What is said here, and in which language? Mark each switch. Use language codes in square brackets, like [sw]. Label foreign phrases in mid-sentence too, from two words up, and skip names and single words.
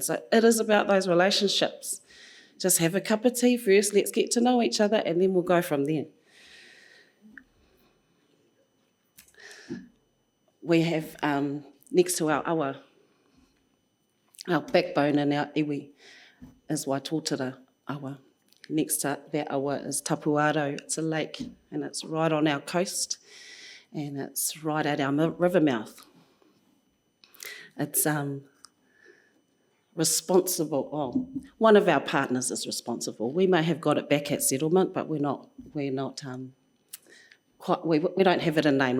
[en] So it is about those relationships. Just have a cup of tea first, let's get to know each other, and then we'll go from there. We have, next to our awa, our backbone in our iwi is Waitotara awa. Next to that awa is Tapuaro. It's a lake, and it's right on our coast, and it's right at our river mouth. It's responsible. One of our partners is responsible. We may have got it back at settlement, but we don't have it in name.